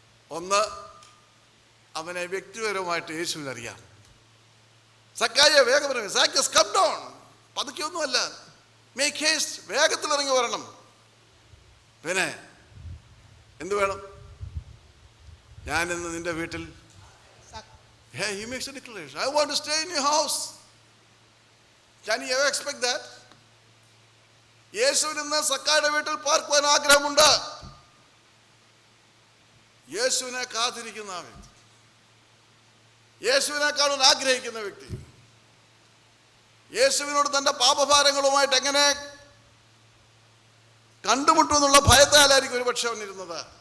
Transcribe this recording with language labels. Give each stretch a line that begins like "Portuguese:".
Malayalam: ഒന്ന്, അവനെ വ്യക്തിപരമായിട്ട് യേശുവിനറിയാം. സക്കായിയെ വേഗം ഇറങ്ങി. സാക്കസ്
English: Come down.
Malayalam: പതുക്കെയൊന്നുമല്ല,
English: make haste,
Malayalam: വേഗത്തിൽ ഇറങ്ങി വരണം. പിന്നെ എന്ത് വേണം? ഞാൻ ഇന്ന് നിന്റെ വീട്ടിൽ,
English: he makes a declaration, I want to stay in your house. Can you ever expect that?
Malayalam: യേശുവിന് ഇന്ന് സക്കായിയുടെ വീട്ടിൽ പാർക്കുവാൻ ആഗ്രഹമുണ്ട്. യേശുവിനെ കാത്തിരിക്കുന്ന ആ വ്യക്തി, യേശുവിനെ കാണാൻ ആഗ്രഹിക്കുന്ന വ്യക്തി, യേശുവിനോട് തന്റെ പാപഭാരങ്ങളുമായിട്ട് എങ്ങനെ കണ്ടുമുട്ടും എന്നുള്ള ഭയത്താലായിരിക്കും ഒരു പക്ഷെ അവനിരുന്നത്.